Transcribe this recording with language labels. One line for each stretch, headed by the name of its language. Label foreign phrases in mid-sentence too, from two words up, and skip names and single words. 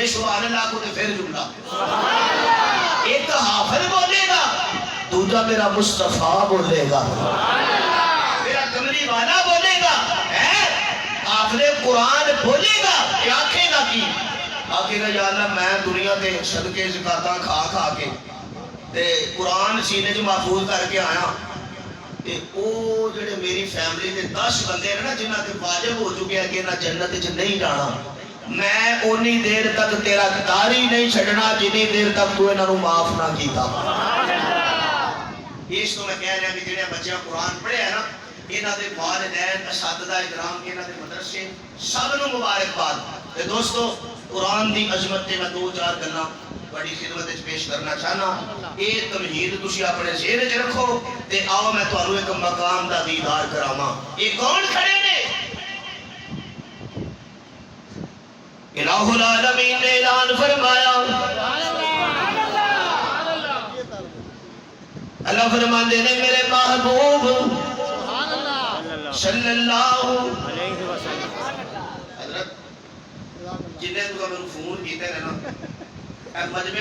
Punjabi: سبحان اللہ کو تے پھر جملہ ایک حافظ بولے گا دوجا میرا مصطفیٰ بولے گا میرا کملی والا بولے گا حافظ قرآن بولے گا کیا آکھے گا کی آکھے گا یا اللہ میں دنیا تے صدقے زکاتاں کھا کھا کے تے قرآن سینے جو محفوظ کر کے آیا تے او جڑے میری فیملی دے 10 بندے ہیں نا جنہاں تے واجب ہو چکے ہیں کہ نہ جنت وچ نہیں جانا میں اونی دیر تک تیرا داری نہیں چھڈنا جنی دیر تک تو انہاں نوں معاف نہ کیتا اس تو میں کہہ رہا کہ جڑے بچے قرآن پڑھے ہیں نا انہاں دے والدین اساتذہ اکرام انہاں دے مدرسے سب نوں مبارکباد تے دوستو قرآن دی عظمت تے میں 2-4 گلاں بڑی خدمت وچ پیش کرنا چاہنا اے تمہید تسی اپنے ذہن وچ رکھو تے آؤ میں تانوں ایک مقام دا دیدار کراواں اے کون کھڑے نے الہ العالمین نے اعلان فرمایا اللہ فرماندے نے میرے محبوب صلی اللہ علیہ وسلم حضرت جنہیں تو میں فون کیتے ہیں نا اے مجمع